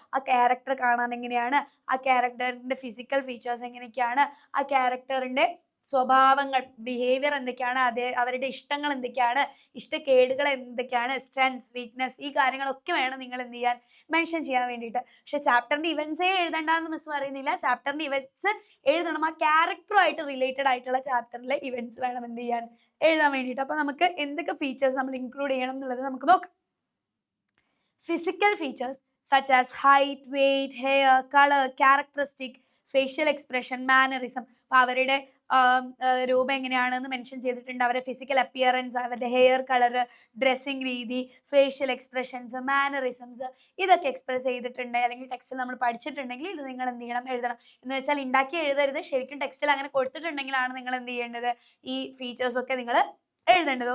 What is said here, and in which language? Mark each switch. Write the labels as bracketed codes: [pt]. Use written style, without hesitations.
[ml] ആ ക്യാരക്ടർ കാണാൻ എങ്ങനെയാണ്, ആ ക്യാരക്ടറിന്റെ ഫിസിക്കൽ ഫീച്ചേഴ്സ് എങ്ങനെയൊക്കെയാണ്, ആ ക്യാരക്ടറിന്റെ സ്വഭാവങ്ങൾ ബിഹേവിയർ എന്തൊക്കെയാണ്, അവരുടെ ഇഷ്ടങ്ങൾ എന്തൊക്കെയാണ്, ഇഷ്ടക്കേടുകൾ എന്തൊക്കെയാണ്, സ്ട്രെങ്ത്സ് വീക്ക്നെസ്, ഈ കാര്യങ്ങളൊക്കെ വേണം നിങ്ങൾ എന്ത് ചെയ്യാൻ മെൻഷൻ ചെയ്യാൻ വേണ്ടിയിട്ട്. പക്ഷെ ചാപ്റ്ററിന്റെ ഇവന്റ്സേ എഴുതണ്ടെന്ന് മിസ് പറയുന്നില്ല. ചാപ്റ്ററിന്റെ ഇവന്റ്സ് എഴുതണം. ആ ക്യാരക്ടറുമായിട്ട് റിലേറ്റഡ് ആയിട്ടുള്ള ചാപ്റ്ററിലെ ഇവന്റ്സ് വേണം എന്ത് ചെയ്യാൻ എഴുതാൻ വേണ്ടിയിട്ട്. അപ്പൊ നമുക്ക് എന്തൊക്കെ ഫീച്ചേഴ്സ് നമ്മൾ ഇൻക്ലൂഡ് ചെയ്യണം എന്നുള്ളത് നമുക്ക് നോക്കാം. [en] Physical features such as height, weight, hair, color, characteristic, facial expression, mannerism. [ml] അപ്പോൾ അവരുടെ രൂപം എങ്ങനെയാണെന്ന് മെൻഷൻ ചെയ്തിട്ടുണ്ട്. അവരുടെ ഫിസിക്കൽ അപ്പിയറൻസ്, അവരുടെ ഹെയർ കളർ, ഡ്രസ്സിങ് രീതി, ഫേഷ്യൽ എക്സ്പ്രഷൻസ്, മാനറിസംസ്, ഇതൊക്കെ എക്സ്പ്രസ് ചെയ്തിട്ടുണ്ട് അല്ലെങ്കിൽ ടെക്സ്റ്റിൽ നമ്മൾ പഠിച്ചിട്ടുണ്ടെങ്കിൽ ഇത് നിങ്ങൾ എന്ത് ചെയ്യണം എഴുതണം. എന്ന് വെച്ചാൽ ഉണ്ടാക്കി എഴുതരുത്, ശരിക്കും ടെക്സ്റ്റിൽ അങ്ങനെ കൊടുത്തിട്ടുണ്ടെങ്കിലാണ് നിങ്ങൾ എന്ത് ചെയ്യേണ്ടത് ഈ ഫീച്ചേഴ്സ് ഒക്കെ നിങ്ങൾ എഴുതേണ്ടത്.